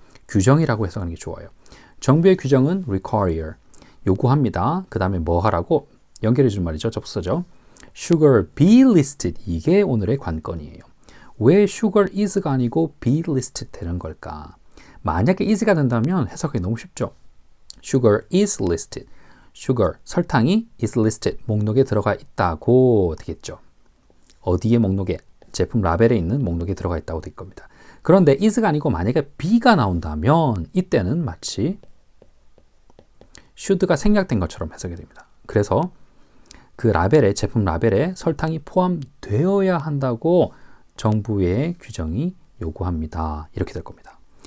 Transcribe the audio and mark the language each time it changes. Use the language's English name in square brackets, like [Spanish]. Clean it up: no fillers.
[Korean] 규정이라고 해석하는 게 좋아요. 정부의 규정은 require, 요구합니다. 그 다음에 뭐 하라고? 연결해 준 말이죠. 접수사죠. [English] Sugar be listed. [Korean] 이게 오늘의 관건이에요. 왜 sugar is가 아니고 be listed 되는 걸까? 만약에 is가 된다면 해석이 너무 쉽죠. [English] Sugar is listed. [Korean] Sugar, 설탕이 is listed. 목록에 들어가 있다고 되겠죠. 어디에 목록에? 제품 라벨에 있는 목록에 들어가 있다고 될 겁니다. 그런데 is가 아니고 만약에 be가 나온다면 이때는 마치 should가 생략된 것처럼 해석이 됩니다. 그래서 그 라벨에, 제품 라벨에 설탕이 포함되어야 한다고 정부의 규정이 요구합니다. 이렇게 될 겁니다.